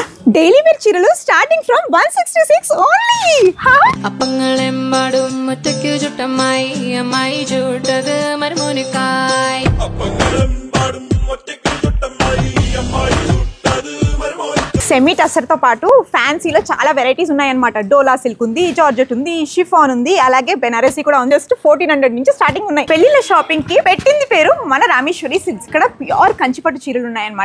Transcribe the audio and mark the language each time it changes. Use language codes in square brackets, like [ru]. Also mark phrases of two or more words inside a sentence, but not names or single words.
[en] daily wear చీరలు starting from 166 only. [ml] അപ്പങ്ങളെമ്പാടും ഒറ്റയ്ക്ക് ചുട്ടമ്മായി അമ്മായി ചൂട്ടത് മരുമോനിക്കായ്. [te] సెమీ టసర్ తో పాటు ఫ్యాన్సీలో చాలా వెరైటీస్ ఉన్నాయన్నమాట. డోలా సిల్క్ ఉంది, జార్జెట్ ఉంది, షిఫాన్ ఉంది, అలాగే బెనారసీ కూడా ఉంది. జస్ట్ 1400 నుంచి స్టార్టింగ్ ఉన్నాయి. పెళ్లిళ్ళ షాపింగ్ కి పెట్టింది పేరు మన రామేశ్వరి సిల్క్స్. ఇక్కడ ప్యూర్ కంచిపట్టు చీరలు ఉన్నాయన్నమాట.